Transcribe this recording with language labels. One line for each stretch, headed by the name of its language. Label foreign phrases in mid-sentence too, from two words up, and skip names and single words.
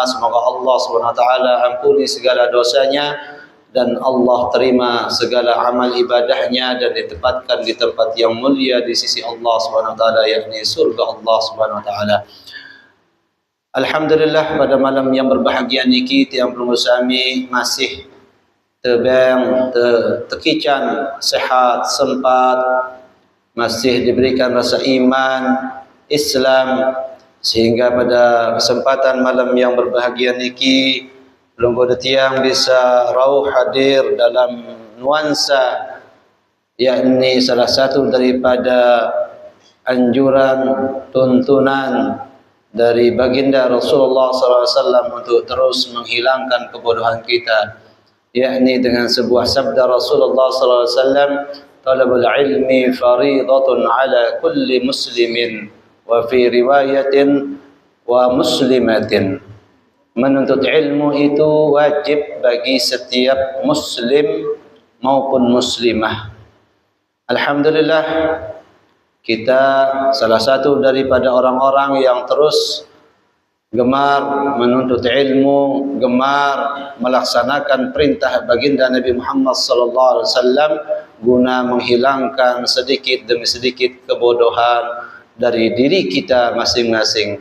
Indonesian: Semoga Allah SWT ampuni segala dosanya dan Allah terima segala amal ibadahnya dan ditempatkan di tempat yang mulia di sisi Allah SWT, yakni surga Allah SWT. Alhamdulillah, pada malam yang berbahagia
Sasak: niki tiang penusami masih tebang, tekican,
Indonesian: sehat, sempat, masih diberikan rasa iman Islam, sehingga pada kesempatan malam yang berbahagia
Sasak: niki lungguh tiang
Indonesian: bisa rauh hadir dalam nuansa, yakni salah satu daripada anjuran tuntunan dari baginda Rasulullah SAW untuk terus menghilangkan kebodohan kita, yakni dengan sebuah sabda Rasulullah SAW,
Arabic: طلب العلم فريضة على كل مسلم وفي رواية ومسلمة.
Indonesian: Menuntut ilmu itu wajib bagi setiap muslim maupun muslimah. Alhamdulillah, kita salah satu daripada orang-orang yang terus gemar menuntut ilmu, gemar melaksanakan perintah baginda Nabi Muhammad SAW guna menghilangkan sedikit demi sedikit kebodohan dari diri kita masing-masing.